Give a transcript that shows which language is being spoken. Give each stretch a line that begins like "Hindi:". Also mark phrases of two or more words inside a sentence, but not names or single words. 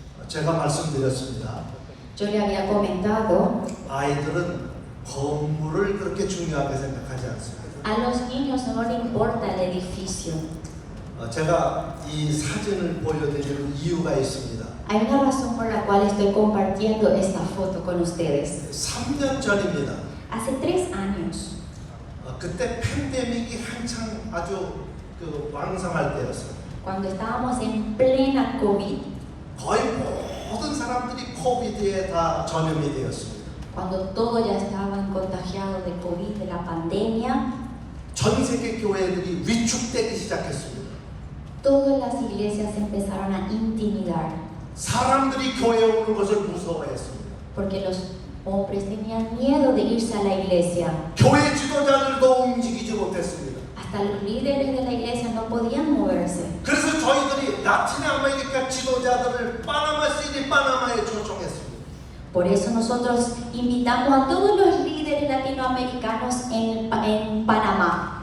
Korean: 제가 말씀드렸습니다.
Spanish: Yo le había comentado,
Korean: 아이들은 건물을 그렇게 중요하게 생각하지 않습니다.
Spanish: a los niños no les importa el edificio.
Korean: 제가 이 사진을 보여드리는 이유가 있습니다.
Spanish: Hay una razón por la cual estoy compartiendo esta foto con ustedes.
Korean: 3년 전입니다.
Spanish: Hace 3 años,
Korean: 그때 팬데믹이 한창 아주 왕성할 때였어요.
Spanish: cuando estábamos en plena COVID,
Korean: 거의 모든 사람들이 코비드에 다 전염이 되었습니다.
Spanish: cuando todos ya estaban contagiados de COVID, de la pandemia,
Korean: 전 세계 교회들이 위축되기 시작했습니다.
Spanish: todas las iglesias empezaron a intimidar,
Korean: 사람들이 교회에 오는 것을 무서워했습니다.
Spanish: porque los hombres tenían miedo de irse a la iglesia.
Korean: 교회 지도자들도 움직이지 못했습니다.
Spanish: Hasta los líderes de la iglesia no podían moverse.
Korean: 그래서 저희들이 라틴 아메리카 지도자들을 파나마에 초청했습니다.
Spanish: Por eso nosotros invitamos a todos los líderes latinoamericanos en Panamá.